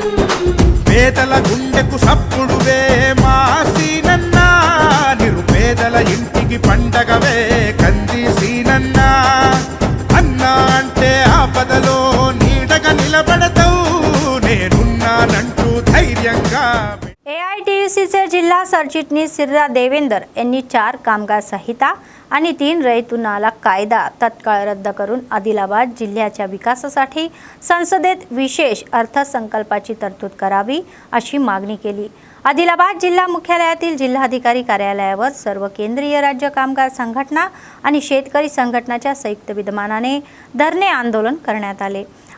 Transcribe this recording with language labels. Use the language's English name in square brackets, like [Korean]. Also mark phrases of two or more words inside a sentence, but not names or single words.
[Telugu] పేదల గుండెకు సప్పుడువే మా సీనన్న, నిరుపేదల ఇంటికి పండగవే కంది సీనన్న, అన్నా అంటే ఆపదలో నీడగా నిలబడతావు, నేనున్నానంటూ ధైర్యంగా. [Marathi] AITUCचे जिल्हा सरचिटणीस सिर्रा देवेंदर यांनी 4 कामगार संहिता आणि 3 रयतू नाला कायदा तत्काळ रद्द करून आदिलाबाद जिल्ह्याच्या विकासासाठी संसदेत विशेष अर्थसंकल्पाची तरतूद करावी अशी मागणी केली. आदिलाबाद जिल्हा मुख्यालयातील जिल्हाधिकारी कार्यालयावर सर्व केंद्रीय राज्य कामगार संघटना आणि शेतकरी संघटनाच्या संयुक्त विद्यमानाने धरणे आंदोलन करण्यात आले.